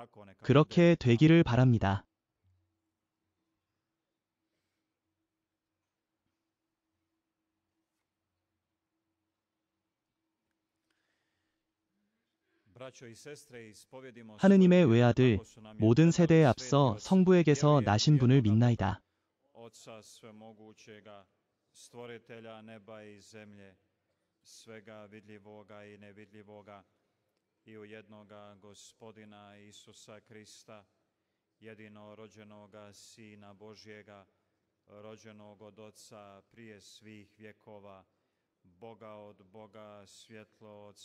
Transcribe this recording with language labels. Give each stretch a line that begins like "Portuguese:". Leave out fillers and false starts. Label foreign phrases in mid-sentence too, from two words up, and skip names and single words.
Korean: 그렇게 되기를 바랍니다. 하느님의 외아들, 모든 세대에 앞서 성부에게서 나신 분을 믿나이다.
Croatian: svega vidljivoga i nevidljivoga i u jednoga Gospodina Isusa Krista, jedinorođenoga Sina Božjega, rođenog od Oca prije svih vjekova, Boga od Boga, svjetlo od